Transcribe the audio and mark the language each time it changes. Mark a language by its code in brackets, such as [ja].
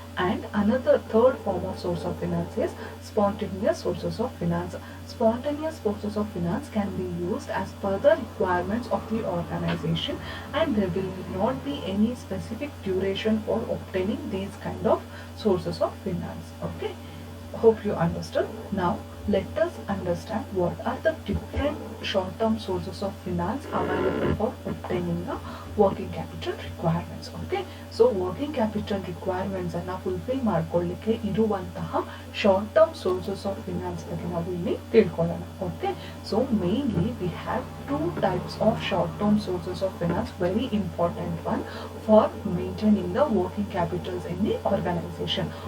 [en] And another third form of source of finance is spontaneous sources of finance. Spontaneous sources of finance can be used as per the requirements of the organization, and there will not be any specific duration for obtaining these kind of sources of finance. Okay, hope you understood. Now let us understand what are the different short-term sources of finance available for obtaining the working capital requirements. Okay, so working capital requirements [kn] ಅನ್ನ fulfil ಮಾಡ್ಕೊಳ್ಳಿಕ್ಕೆ ಇರುವಂತಹ short term sources of finance ಬಗ್ಗೆ ನಾವು ಇಲ್ಲಿ ತಿಳ್ಕೊಳ್ಳೋಣ. [en] Okay, so mainly we have two types of short term sources of finance, very important one for maintaining the working capitals in the organization.